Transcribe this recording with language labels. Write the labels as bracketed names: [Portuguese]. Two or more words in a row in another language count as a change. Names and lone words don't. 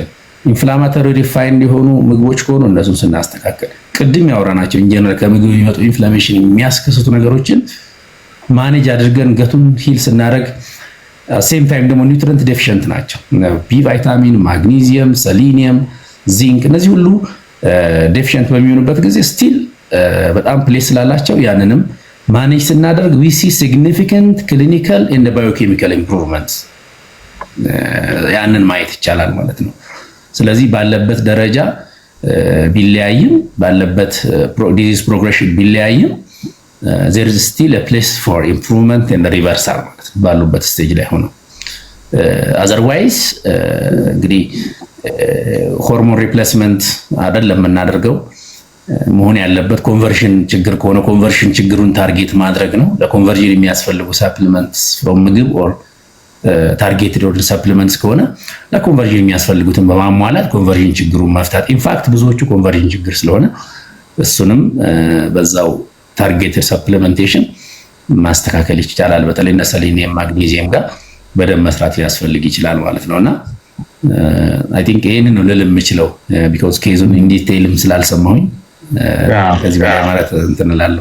[English] inflammatory refined [Amharic] የሆኑ ምግቦች ከሆኑ እነሱን ስናስተካከል፣ ቅድም ያወራናቸው ኢንጀነራል ከምግብ የሚመጡ ኢንፍላሜሽን የሚያስከስቱ ነገሮችን ማኔጅ አድርገን ገቱን ሂል ስናደርግ፣ [English] same time [Amharic] ደግሞ [English] nutrient deficient [Amharic] ናቸው ቢ ቫይታሚን፣ ማግኒዚየም፣ ሰሊኒየም፣ ዚንክ እነዚህ ሁሉ ዴፊሽንት በሚሆኑበት ጊዜ ስቲል በጣም ፕሌስ ስላላቸው ያንንም ማኔጅ ስናደርግ [English] we see significant clinical and biochemical improvements [Amharic] ያንን ማየት ይቻላል ማለት ነው። ስለዚህ ባለበት ደረጃ ቢለያይም ባለበት [English] disease progression [Amharic] ቢለያይም [English] there is still a place for improvement and reversal [Amharic] ማለት ባሉበት ስቴጅ ላይ ሆነው otherwise እንግዲህ [English] hormone replacement [Amharic] አይደለም የምናደርገው መሆን ያለበት ኮንቨርሽን ችግር ከሆነ ኮንቨርሽን ችግሩን ታርጌት ማድረግ ነው ለኮንቨርዥን የሚያስፈልጉ ሰፕሊመንትስ from ምግብ or [English] targeted or supplements [Amharic] ከሆነ ለኮንቨርዥን የሚያስፈልጉትን በማሟላት ኮንቨርዥን ችግሩን መፍታት ኢንፋክት ብዙዎቹ ኮንቨርዥን ችግር ስለሆነ እሱንም በዛው [English] targeted supplementation [Amharic] ማስተካከል ይቻላል በተለይ እነ ሰሌኒየም ማግኒዚየም ጋር በደንብ መስራት ያስፈልግ ይችላል ማለት ነውና [English] I think [Amharic] ይሄንን ነው ልል የምችለው because ኬዙን [English] in detail [Amharic] ስላልሰማሁኝ ከዚህ በላይ ማለት እንትን እላለሁ